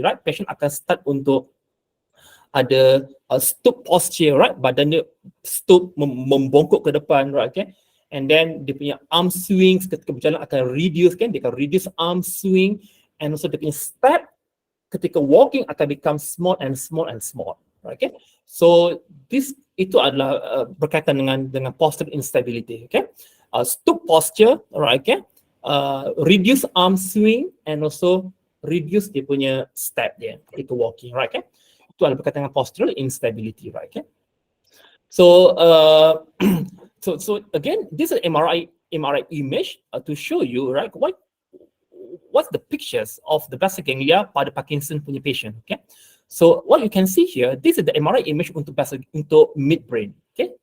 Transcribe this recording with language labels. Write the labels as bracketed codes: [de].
[en] Right, patient [ms] akan start untuk ada [en] stoop posture, right? [ms] Badan dia stoop, membongkok ke depan, right? [en] Okay, and then [ms] dia punya arm swings ketika berjalan akan reduce, kan? [en] Dia akan reduce arm swing, and also [ms] dia punya [en] step ketika walking akan become small and small and small, right? [ms] Okay, so itu adalah berkaitan dengan posture instability. [en] Okay, stoop posture, right? Okay, reduce arm swing and also reduce [ms] dia punya step dia ketika [en] walking, right? [ms] Okay, itu adalah berkaitan dengan postural instability, right? [en] Okay. So, so again, this is MRI image to show you, right? What's the pictures of the basal ganglia [ms] pada Parkinson punya [en] patient? Okay. So what you can see here, this is the MRI image untuk midbrain. Okay.